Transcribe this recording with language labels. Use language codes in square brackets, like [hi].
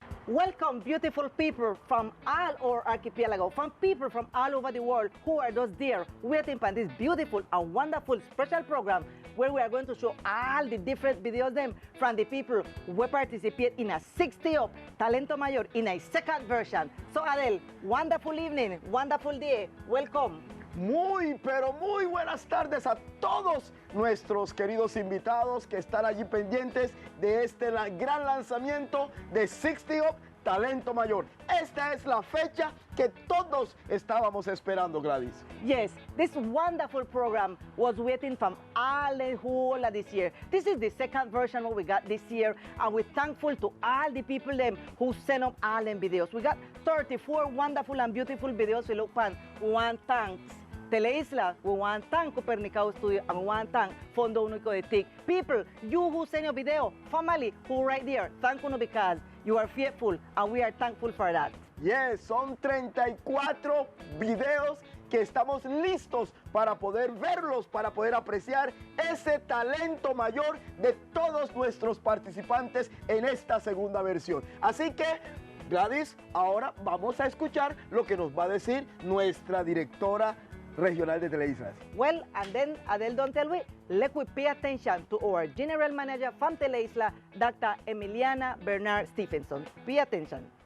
[en] Welcome, beautiful people from all our archipelago, from people from all over the world who are just there waiting for this beautiful and wonderful special program where we are going to show all the different videos them from the people who participate in a 60 Up-Talento Mayor in a second version. So Adel, wonderful evening, wonderful day, welcome. [es] Muy, pero muy buenas tardes a todos nuestros queridos invitados que están allí pendientes de este gran lanzamiento de 60 Up-Talento Mayor. Esta es la fecha que todos estábamos esperando, Gladys. [en] Yes, this wonderful program was waiting from all the whole of this year. This is the second version what we got this year, and we're thankful to all the people them who sent up all them videos. We got 34 wonderful and beautiful videos we look for. One thanks Teleisla, we want to thank Copernicus Studio, and we want to thank Fondo Único de TIC. People, you who send your video, family who right there, thank you because you are faithful, and we are thankful for that. [es] Yes, son 34 videos que estamos listos para poder verlos, para poder apreciar ese talento mayor de todos nuestros participantes en esta segunda versión. Así que, Gladys, ahora vamos a escuchar lo que nos va a decir nuestra directora regional de Teleislas. [en] Well, and then Adel don't tell we, let we pay attention to our General Manager from Teleisla, Dr. Emiliana Bernard Stephenson. Pay attention.